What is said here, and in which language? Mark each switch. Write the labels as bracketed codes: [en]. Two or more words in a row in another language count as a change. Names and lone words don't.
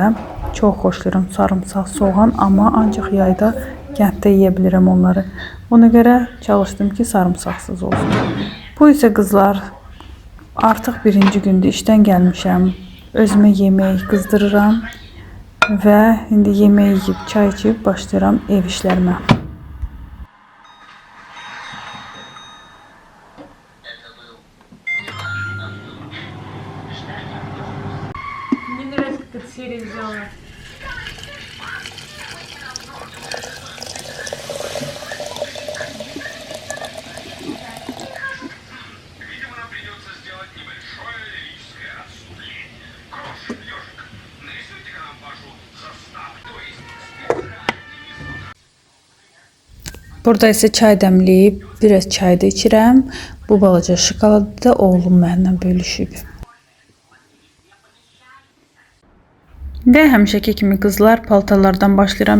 [az] Çox xoşlayıram sarımsaq, soğan, amma ancaq yayda kənddə yeyə bilirəm onları. Ona görə çalışdım ki, sarımsaqsız olsun. Bu isə qızlar artıq birinci gündür işdən gəlmişəm. Özümə yemək qızdırıram. Və indi yemək yeyib, çay içib başlayıram ev işlərimə. [ru] Мне нравится, как эта серия сделана. Видимо, нам придется сделать небольшое лирическое отступление. Крошек, ежик, нарисуйте-ка нам вашу заставу. То есть [az] Burada isə çay dəmləyib, biraz çay da içirəm. Bu balaca şokoladı da oğlum mənimlə bölüşüb. Və həmişəki kimi qızlar paltarlardan başlayıram.